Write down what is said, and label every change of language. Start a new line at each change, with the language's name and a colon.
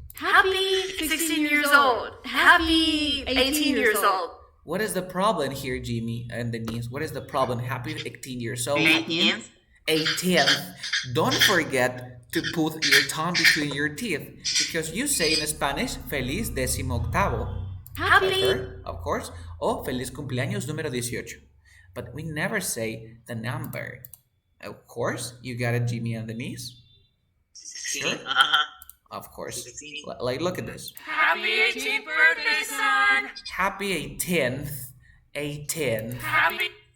English: Happy 16 years old. Happy 18 years old. What is the problem here, Jimmy and Denise? What is the problem? Happy 18 years old. 18th. 18th. Don't forget to put your tongue between your teeth because you say in Spanish, feliz 18º. Happy. Of course.
Spanish: O feliz cumpleaños número 18.
English: But we never say the number. Of course, you got it, Jimmy and Denise. Sure. Of course. Like, look at this. Happy 18th birthday, son. Happy 18th. 18th. Happy.